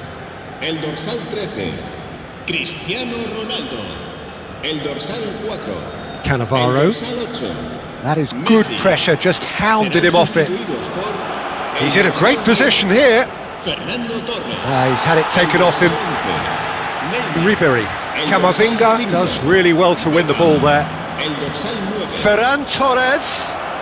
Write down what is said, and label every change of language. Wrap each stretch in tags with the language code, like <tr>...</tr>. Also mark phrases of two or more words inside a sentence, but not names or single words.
<es>El dorsal 13, Cristiano Ronaldo. El dorsal 4, Cannavaro. el dorsal 8.</es> <en>That is good pressure, just hounded him off it. He's in a great position here. He's had it taken off him. Ribery. Camavinga does really well to win the ball there. Ferran Torres.</en>